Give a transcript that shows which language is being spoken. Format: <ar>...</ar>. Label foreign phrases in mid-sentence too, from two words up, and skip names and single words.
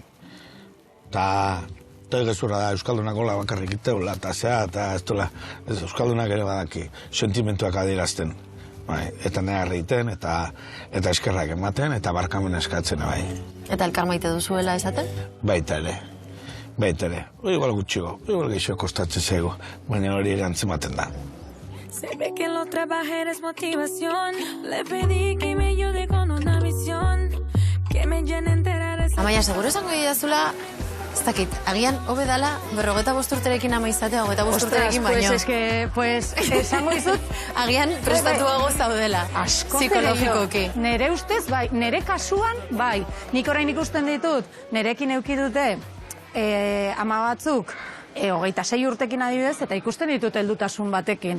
<eu>Eta gezurra da, Euskaldunak hola bakarrik iteula, eta zea, eta ez dola, Euskaldunak ere badaki, sentimentuak adierazten. Eta negar egiten, eta eskerrak ematen, eta barkamen eskatzen, bai. Eta elkar maite duzuela esaten? Baita ere. Igual gutxigo, igual gehiago kostatzen zego, baina hori ere antzematen da.</eu> <es>Se ve que lo trabajé es motivación. Le pedí que me ayude con una visión que me llene entera de...</es> <eu>Amaia, seguro esango idazula, ez dakit, agian hobe dala 55 urterekin ama izatea, 25 urterekin baino. Pues, esango izut... Agian prestatuago zaudela. Asko psikologikoki. Nere ustez, bai, nere kasuan, bai. Nik orain ikusten ditut, nerekin euki dute ama batzuk, 26 urtekin adibidez, eta ikusten ditut heldutasun batekin.</eu>